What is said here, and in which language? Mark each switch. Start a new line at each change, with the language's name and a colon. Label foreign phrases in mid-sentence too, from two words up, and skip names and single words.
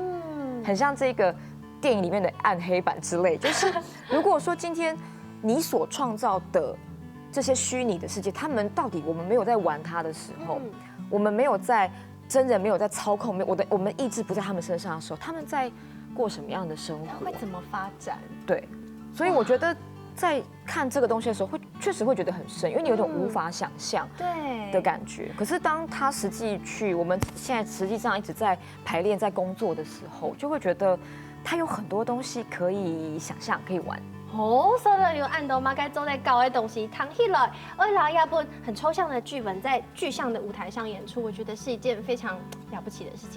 Chinese: 很像這個電影裡面的暗黑版之類，就是如果說今天你所創造的這些虛擬的世界，他們到底我們沒有在玩它的時候，我們沒有在真人沒有在操控，我們意志不在他們身上的時候，他們在過什麼樣的生活？會怎麼發展？對，所以我覺得在看這個東西的時候，確實會覺得很深，因為你有種無法想象的感覺。可是當他實際去，我們現在實際上一直在排練、在工作的時候，就會覺得他有很多東西可以想象、可以玩。所以你按到嘛該做在搞的東西，躺起來，而拿一本很抽象的劇本在具象的舞台上演出，我覺得是一件非常了不起的事情。